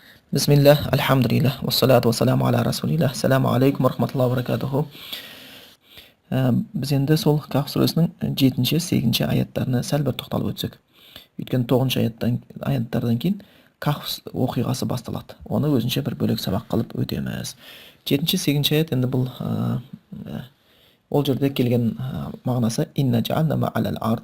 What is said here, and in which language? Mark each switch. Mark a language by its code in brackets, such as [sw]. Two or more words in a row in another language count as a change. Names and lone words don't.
[ar] بسم الله الحمد لله والصلاة والسلام على رسول الله السلام عليكم ورحمة الله وبركاته. [kk] Біз енді сол Каф сүресінің 7-8 аяттарына сәл бір тоқталып өтсек. Өйткені 9 аяттардан кейін Каф оқиғасы басталады. Оны өзінше бір бөлек сабақ қылып өтеміз. 7-8 аят енді бұл ол жерде келген мағынасы [ar] إنا جعلنا ما على الأرض.